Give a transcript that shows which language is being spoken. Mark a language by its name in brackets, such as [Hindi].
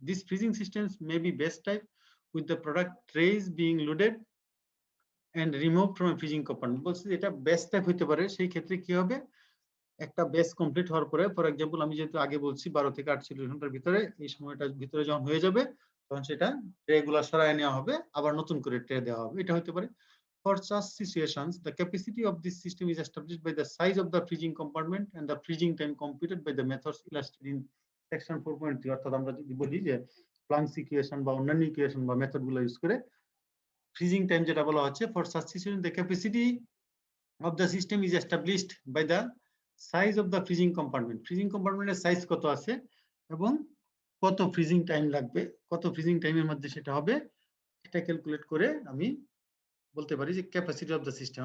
[English] This freezing systems may be best type with the product trays being loaded and remove from freezing compartment. [Bangla] বলছে এটা best type হতে পারে। সেই ক্ষেত্রে কি হবে, একটা বেস কমপ্লিট হওয়ার পরে, ফর এক্সাম্পল আমি যেহেতু আগে বলছি 12 থেকে 48 ঘন্টার ভিতরে, এই সময়টার ভিতরে যখন হয়ে যাবে তখন সেটা ট্রে গুলা সরায় নেওয়া হবে, আবার নতুন করে ট্রে দেওয়া হবে। এটা হতে পারে। [English] For such situations, the capacity of this system is established by the size of the freezing compartment and the freezing time computed by the methods illustrated in section 4.3. [Bangla] অর্থাৎ আমরা যদি বলি যে প্লাঙ্কস ইকুয়েশন বা অন্যান্য ইকুয়েশন বা method গুলো use করে ফ্রিজিং টাইম যেটা বলা হচ্ছে, [English] for such situation the capacity of the system is established by the size of the freezing compartment. [Bangla] Freezing কম্পার্টমেন্টের size কত আছে এবং কত ফ্রিজিং টাইম লাগবে, কত ফ্রিজিং টাইমের মধ্যে সেটা হবে, এটা ক্যালকুলেট করে আমি বলতে পারি যে [English] Capacity of the system.